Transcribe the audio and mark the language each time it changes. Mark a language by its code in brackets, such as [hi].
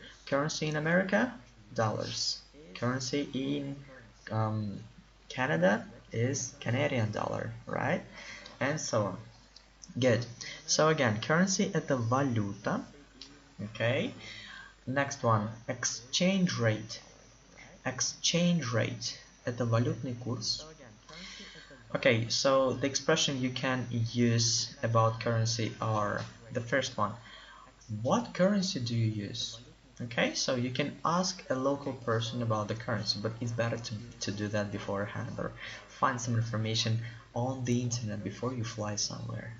[en] Currency in America, dollars. Currency in Canada is Canadian dollar, right? And so on. Good. So again, currency [ru] это валюта. [en] Okay. Next one, exchange rate. [ru] Exchange rate это валютный курс. [en] Okay, so the expression you can use about currency are the first one. What currency do you use? Okay, so you can ask a local person about the currency, but it's better to do that beforehand or find some information on the internet before you fly somewhere.